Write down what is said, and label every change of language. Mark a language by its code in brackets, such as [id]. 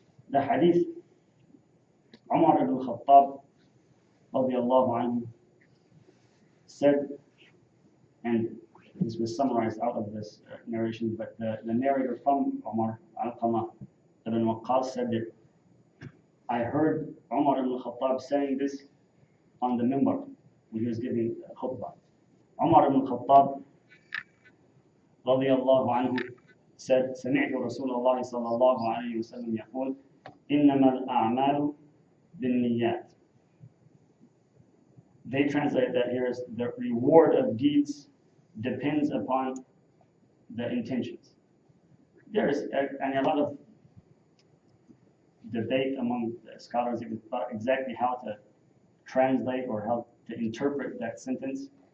[en] The hadith, Umar ibn Khattab radiyallahu anhu said, and this was summarized out of this narration, but the narrator from Umar, Alqamah ibn Waqqas, said that I heard Umar ibn Khattab saying this on the minbar when he was giving khutbah. Umar ibn Khattab radiyallahu anhu said, [ar] سمعت رسول الله صلى الله عليه وسلم يقول إنما الأعمال بالنيات. [en] They translate that here as the reward of deeds depends upon the intentions. There is a lot of debate among the scholars about exactly how to translate or how to interpret that sentence.